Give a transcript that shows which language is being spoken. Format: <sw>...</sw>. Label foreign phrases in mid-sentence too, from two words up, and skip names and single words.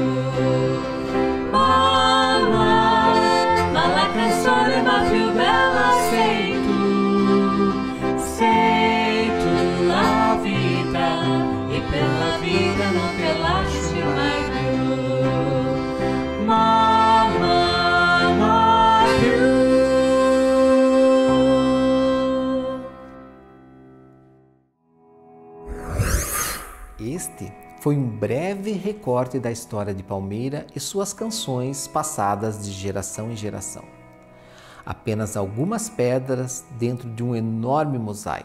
<it>Mamma, ma la canzone va più bella sei tu la vita, e per la vita non te lascio mai più. Mamma, mai più.</it> <pt>Este foi um breve recorte da história de Palmeira e suas canções passadas de geração em geração. Apenas algumas pedras dentro de um enorme mosaico.</pt>